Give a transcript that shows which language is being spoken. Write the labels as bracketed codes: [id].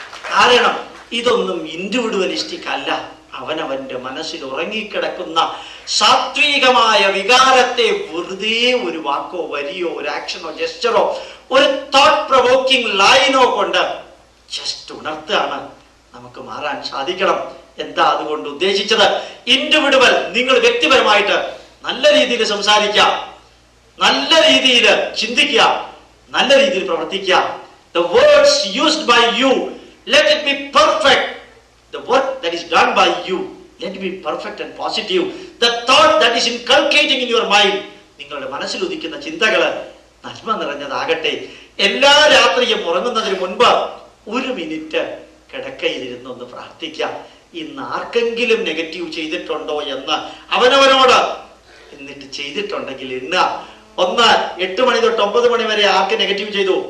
[ml] കാരണം ഇതൊന്നും ഇൻഡിവിഡ്വലിസ്റ്റിക് അല്ല. അവനവന്റെ മനസ്സിൽ ഉറങ്ങിക്കിടക്കുന്ന സാത്വികമായ വികാരത്തെ വെറുതെ ഒരു വാക്കോ വരിയോ ഒരു ആക്ഷനോ ജസ്റ്ററോ ഒരു [en] thought provoking ലൈനോ [ml] കൊണ്ട് ജസ്റ്റ് ഉണർത്തുകയാണ്. നമുക്ക് മാറാൻ സാധിക്കണം. എന്താ അതുകൊണ്ട് ഉദ്ദേശിച്ചത്? ഇൻഡിവിഡുവൽ, നിങ്ങൾ വ്യക്തിപരമായിട്ട് നല്ല രീതിയിൽ സംസാരിക്കുക, നല്ല രീതിയിൽ ചിന്തിക്കുക, നല്ല രീതിയിൽ പ്രവർത്തിക്കുക. [en] The words used by you, let it be perfect. The work that is done by you, let it be perfect and positive. The thought that is inculcating in your mind, [ml] നിങ്ങളുടെ മനസ്സിൽ ഉദിക്കുന്ന ചിന്തകള് നന്മ നിറഞ്ഞതാകട്ടെ. എല്ലാ രാത്രിയും ഉറങ്ങുന്നതിന് മുൻപ് 1 മിനിറ്റ് കിടക്കയിലിരുന്ന് ഒന്ന് പ്രാർത്ഥിക്കാം. ഇന്ന് ആർക്കെങ്കിലും നെഗറ്റീവ് ചെയ്തിട്ടുണ്ടോ എന്ന് അവനവനോട് എന്നിട്ട് ചെയ്തിട്ടുണ്ടെങ്കിൽ ഇന്ന് 8 മണി തൊട്ട് 9 മണി വരെ ആർക്ക് നെഗറ്റീവ് ചെയ്തു?